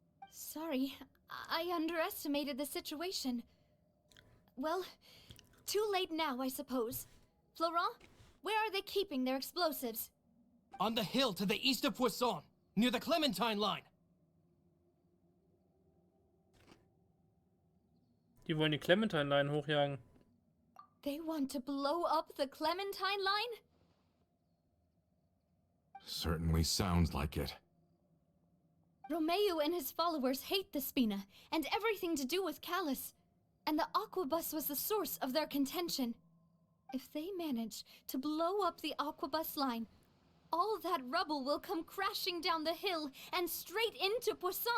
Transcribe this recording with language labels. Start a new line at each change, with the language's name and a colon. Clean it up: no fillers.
English: Sorry, I underestimated the situation. Well, too late now, I suppose. Florent, where are they keeping their explosives? On the hill to the east of Poisson, near the Clementine line.
German: Die wollen die Clementine Line hochjagen.
English: They want to blow up the Clementine line? Certainly sounds like it. Romeu and his followers hate the Spina and everything to do with Callus. And the Aquabus was the source of their contention. If they manage to blow up the Aquabus line, all that rubble will come crashing down the hill and straight into Poisson.